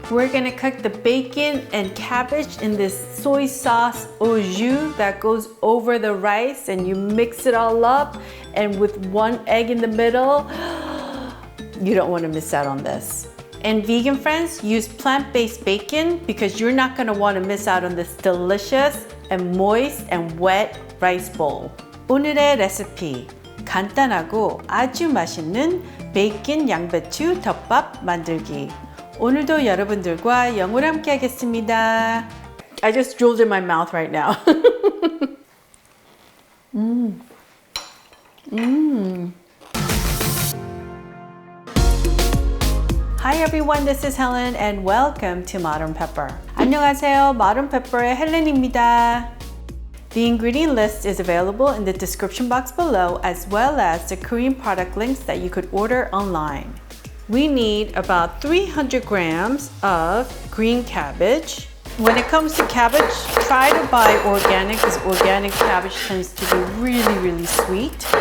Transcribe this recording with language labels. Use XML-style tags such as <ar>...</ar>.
<en>We're gonna cook the bacon and cabbage in this soy sauce au jus that goes over the rice, and you mix it all up, and with one egg in the middle. You don't want to miss out on this. And vegan friends, use plant-based bacon because you're not gonna want to miss out on this delicious and moist and wet rice bowl.</en> <ko>오늘의 레시피, 간단하고 아주 맛있는 베이컨 양배추 덮밥 만들기. 오늘도 여러분들과 영으로 함께 하겠습니다.</ko> <en>I just drooled in my mouth right now. Hi everyone, this is Helen and welcome to Modern Pepper.</en> <ko>안녕하세요, Modern Pepper의 헬렌입니다.</ko> <en>The ingredient list is available in the description box below, as well as the Korean product links that you could order online. We need about 300 grams of green cabbage. When it comes to cabbage, try to buy organic because organic cabbage tends to be really sweet.</en>